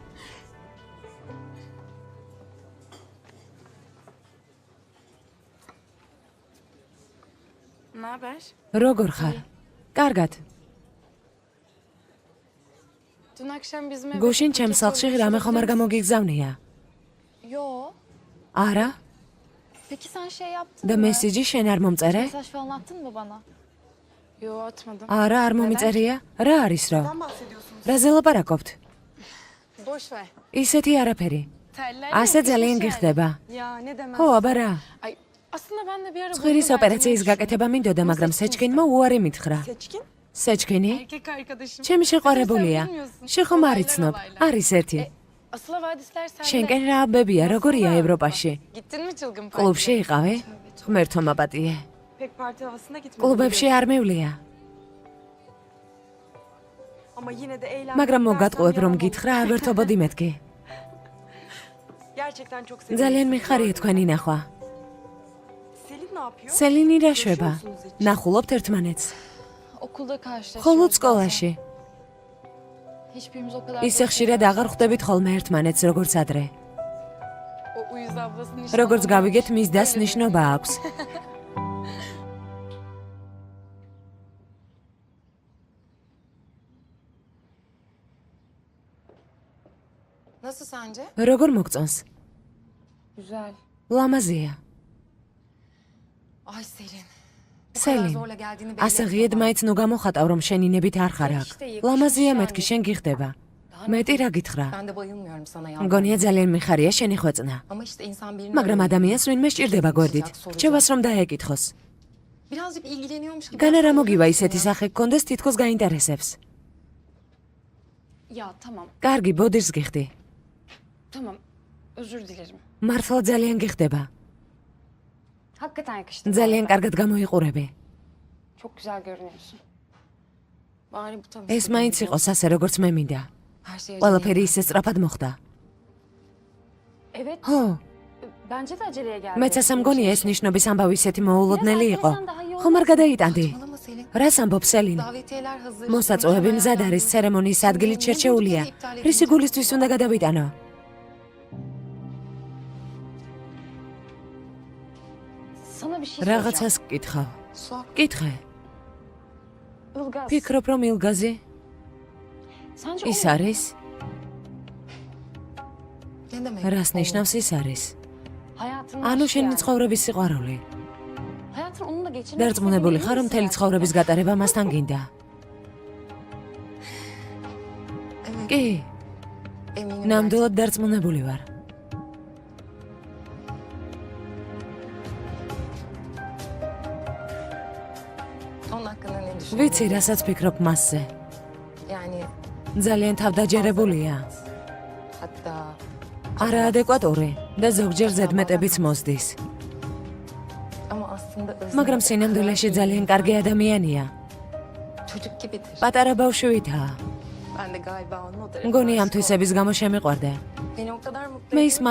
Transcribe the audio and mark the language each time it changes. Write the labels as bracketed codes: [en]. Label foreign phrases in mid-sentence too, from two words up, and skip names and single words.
[ka] როგორ ხარ? კარგად. გუშინ ჩემს სახლში რამე ხომ არ გამოგიგზავნია? არა? [tr] Peki sen şey yaptın [ka] და [tr] mı? [ka] მესიჯი შენ არ მომწერე? [tr] Mesaj falan attın mı bana? Yo atmadım. [ka] არა, არ მომიწერია. რა არის რა? [tr] Neden bahsediyorsunuz? [ka] რაზე ლაპარაკობთ? [tr] Boş ver. [ka] ისეთი არაფერი. [tr] Teller [ka] ასე ძალიან [tr] yani. [ka] გიხდება. [tr] Ya ne demez. [ka] ხო, აბა რა? [tr] Ay aslında ben de bir ara [ka] ცხვირის [tr] bunu [ka] ოპერაციის [tr] verdiğimi [ka] გაკეთება მინდოდა, მაგრამ სეჩკინმა უარი მითხრა. Seçkin? სეჩკინი? [tr] Erkek arkadaşım. [ka] ჩემი შეყვარებულია. [tr] Sen bilmiyorsun. [ka] შენ ხომ არ [tr] Olaylar, [ka] იცნობ? [tr] olaylar. [ka] არის ერთი. [tr] Asıl havadisler sende. [ka] შენკენ რა აბებია, როგორია ევროპაში? [tr] Gittin mi çılgın partiye? [ka] კლუბში იყავი? ღმერთო მაპატიე. [tr] Pek parti havasına gitmedim. [ka] კლუბებში არ მევლია. [tr] Ama yine de eğlendim. [ka] მაგრამ მოგატყუებ რომ გითხრა, არ ვერთობოდი მეთქი. [tr] Gerçekten çok seviyorum. [ka] ძალიან მიხარია თქვენი ნახვა. [tr] Selin ne yapıyor? [ka] სელინი რა შვება? ნახულობთ ერთმანეთს. [tr] Okulda karşılaşıyoruz. [ka] ხოლოდ [tr] bazen. [ka] სკოლაში. [tr] Hiçbirimiz o kadar... [ka] ისე ხშირად აღარ ხვდებით ხოლმე ერთმანეთს როგორც adre. [tr] O uyuz ablasının işi. [ka] როგორც გავიგეთ, მის დას ნიშნობა აქვს. [tr] Nasıl sence? [ka] როგორ მოგწონს? [tr] Güzel. [ka] ლამაზია. [tr] Ay Selin. [ka] სელინ, ასე ღიედ მაინც ნუ გამოხატავ რომ შენინებით არ ხარ აქ. ლამაზია მეთქი, შენ გიხდება. მეტი რა გითხრა? [tr] Ben de bayılmıyorum sana ya. [ka] მგონია ძალიან მიხარია შენი ხვეწნა. [tr] Ama işte insan birini [ka] მაგრამ ადამიანს ვინმე სჭირდება გვერდით. რჩევას რომ დაეკითხოს. [tr] birazcık ilgileniyormuş gibi. [ka] განა რა მოგივა ისეთი სახე გქონდეს თითქოს გაინტერესებს. [tr] Ya tamam. [ka] კარგი, ბოდირს გიხდი. [tr] Tamam. Özür dilerim. [ka] მართლა ძალიან გიხდება. [tr] Hakikaten yakıştı. [ka] ძალიან კარგად გამოიყურები. [tr] Çok güzel görünüyorsun. Bari bu tabii. [ka] ეს მაინც იყოს ასე როგორც მე მინდა. [tr] Her şey [ka] ყველაფერი ისე სწრაფად მოხდა. [tr] Evet. [ka] ხო, [tr] Bence de aceleye geldi. [ka] მეც ასე მგონია ეს ნიშნობის ამბავი ისეთი მოულოდნელი იყო. ხომ არ გადაიტანდი? [tr] Saçmalama Selin. [ka] რას ამბობ სელინ? [tr] Davetiyeler hazır. [ka] მოსაწვევები მზად არის, ცერემონიის ადგილით შერჩეულია. რისი გულისთვის უნდა გადავიტანო? [tr] Sana bir şey soracağım. [ka] რაღაცას გკითხავ. Suak. კითხე. Ilgaz. ფიქრობ რომ ილგაზი [tr] Sence [ka] ის [tr] o [ka] არის? [tr] Ne demek? [ka] რას ნიშნავს ის არის? [tr] hayatının [ka] ანუ [tr] aşkı [ka] შენი [tr] yani. [ka] ცხოვრების სიყვარული. [tr] Hayatını onunla geçirmek [ka] დარწმუნებული ხარ რომ მთელი [tr] istemiyor [ka] ცხოვრების გატარება მასთან გინდა? [tr] Evet. [ka] კი, [tr] Eminim. [ka] ნამდვილად დარწმუნებული ვარ. [tr] Onun hakkında ne düşünüyorsun? [ka] ვიცი, რასაც ფიქრობ მასზე. [tr] Yani [ka] ძალიან თავდაჯერებულია. [tr] hatta [ka] არაადეკვატური და ზოგჯერ ზედმეტებიც მოსდის. [tr] ama aslında özü [ka] მაგრამ სინამდვილეში ძალიან კარგი ადამიანია. [tr] çocuk gibidir. [ka] პატარა ბავშვივითაა. [tr] Ben de galiba onun o tarafı. [ka] მგონი ამ თვისების გამო შემიყვარდა. [tr] Beni o kadar mutlu [ka] მე [tr] ediyor [ka] ის [tr] ki.